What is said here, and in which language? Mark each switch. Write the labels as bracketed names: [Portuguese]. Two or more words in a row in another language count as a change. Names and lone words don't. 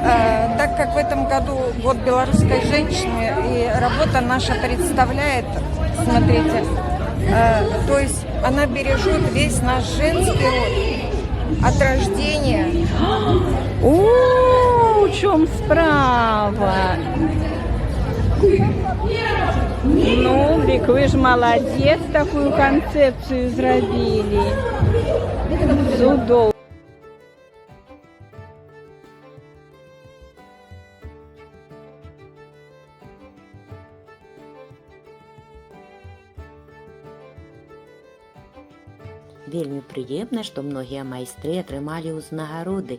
[Russian] Так как в этом году год белорусской женщины, и работа наша представляет, смотрите, то есть она бережет весь наш женский род от рождения. О, в чем справа? Ну, Бик, вы ж молодец, такую концепцию зробили. [Ukrainian] Чудово. [Belarusian] Вельмі прыемна, што многія майстры атрымалі ўзнагароды.